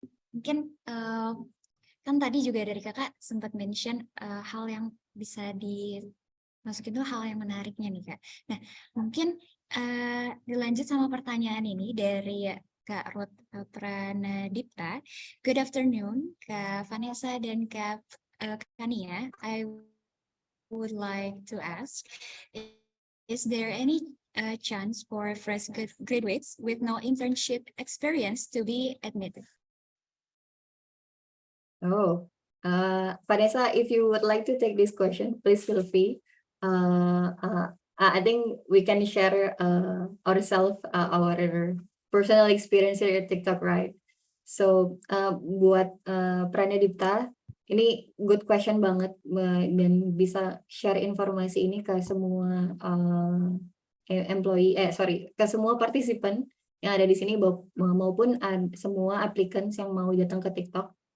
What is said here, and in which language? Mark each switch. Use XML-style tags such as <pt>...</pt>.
<id>Mungkin kan tadi juga dari Kakak sempat mention hal yang bisa dimasukin tuh hal yang menariknya nih Kak. Nah, mungkin dilanjut sama pertanyaan ini dari Kak Ruth Pranadipta.</id> <en>Good afternoon, Kak Vanessa dan Kak Kania. I would like to ask, is there any chance for fresh graduates with no internship experience to be admitted? Oh, Vanessa, if you would like to take this question, please feel free. I think we can share ourselves, our personal experience here at TikTok, right?</en> <id>So buat Pranedipta, ini</id> <en>good question</en> <id>banget, dan bisa share informasi ini ke semua ke semua partisipan yang ada di sini, maupun semua applicants yang mau datang ke TikTok.</id>